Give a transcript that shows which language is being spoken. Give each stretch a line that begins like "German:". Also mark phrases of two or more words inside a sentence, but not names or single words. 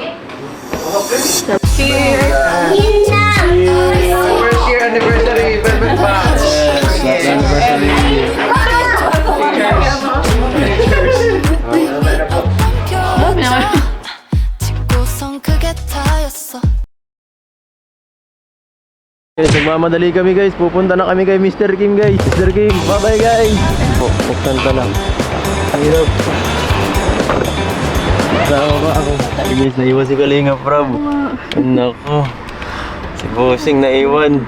English: Cheers! First year anniversary, perfect box.
Korean: 찍고선 그게 다였어.
Filipino: Guys, nagmamadali kami guys. Pupunta na kami kay Mr. Kim guys. Mr. Kim, bye-bye guys. Buksan ka lang. Hirap. Sama ba ako? Ay guys, naiwan si Kalinga Prab. Nako. Si Bossing naiwan.